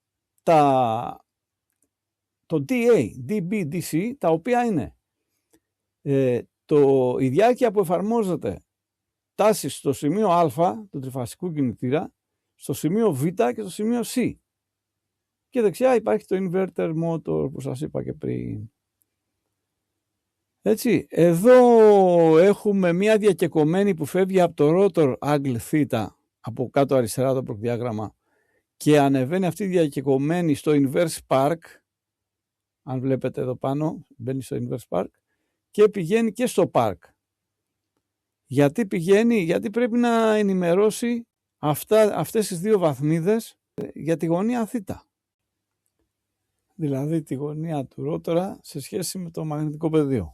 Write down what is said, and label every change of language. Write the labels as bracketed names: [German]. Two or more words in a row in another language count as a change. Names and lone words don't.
[Greek] το DA, DB, DC, τα οποία είναι η διάρκεια που εφαρμόζεται τάση στο σημείο α του τριφασικού κινητήρα, στο σημείο β και στο σημείο C. Και δεξιά υπάρχει το [English] inverter motor [Greek] που σας είπα και πριν. Έτσι, εδώ έχουμε μια διακεκομένη που φεύγει από το [English] rotor angle [Greek] θ, από κάτω αριστερά το προδιάγραμμα, και ανεβαίνει αυτή διακεκομένη στο [English] inverse spark. [Greek] Αν βλέπετε εδώ πάνω, μπαίνει στο [English] inverse spark [Greek] και πηγαίνει και στο park. Γιατί πηγαίνει? Γιατί πρέπει να ενημερώσει αυτές τις δύο βαθμίδες για τη γωνία θ. Δηλαδή τη γωνία του ρότορα σε σχέση με το μαγνητικό πεδίο.